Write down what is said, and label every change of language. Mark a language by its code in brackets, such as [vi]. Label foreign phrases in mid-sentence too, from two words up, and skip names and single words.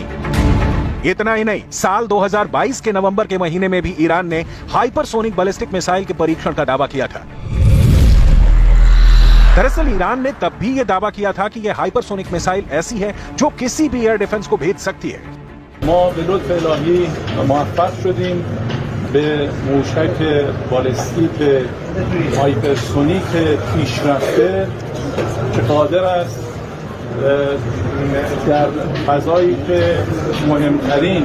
[hi] इतना ही नहीं, साल 2022 के नवंबर के महीने में भी ईरान ने [en] hypersonic ballistic missile [hi] के परीक्षण का दावा किया था। दरअसल ईरान ने तब भी यह दावा किया था कि यह हाइपरसोनिक मिसाइल ऐसी है जो किसी भी [en] air defense [hi] को भेद सकती है। [fa] به موشک بالستیک هایپرسونیک پیشرفته که قادر است در فضایی که مهمترین